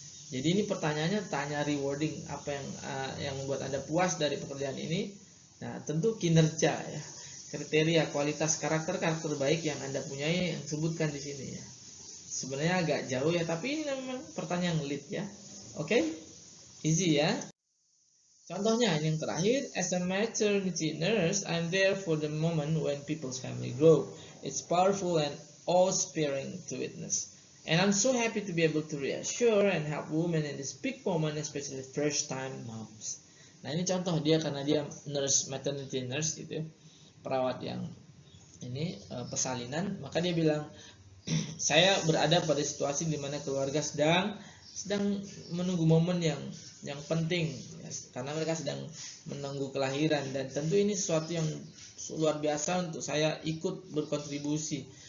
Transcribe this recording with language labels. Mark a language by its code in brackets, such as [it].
[id] Jadi ini pertanyaannya tanya rewarding, apa yang membuat Anda puas dari pekerjaan ini. Nah, tentu kinerja ya. Kriteria kualitas karakter baik yang Anda punyai yang sebutkan di sini ya. Sebenarnya agak jauh ya, tapi ini memang pertanyaan lead ya. Oke? Easy ya. Contohnya yang terakhir, [en] as a maternity nurse, I'm there for the moment when people's family grow. It's powerful and awe-inspiring to witness. And I'm so happy to be able to reassure and help women in this big moment, especially first-time moms. [id] Nah ini contoh dia karena dia nurse, maternity nurse gitu ya, perawat yang ini persalinan, maka dia bilang saya berada pada situasi di mana keluarga sedang menunggu momen yang penting ya, karena mereka sedang menunggu kelahiran dan tentu ini sesuatu yang luar biasa untuk saya ikut berkontribusi.